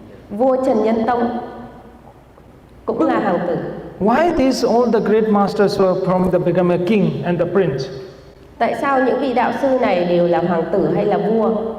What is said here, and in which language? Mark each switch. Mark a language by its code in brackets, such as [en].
[vi] Vua Trần Nhân Tông cũng là hoàng tử. [en] Why these all the great masters were from the become a king and the prince? [vi] Tại sao những vị đạo sư này đều là hoàng tử hay là vua?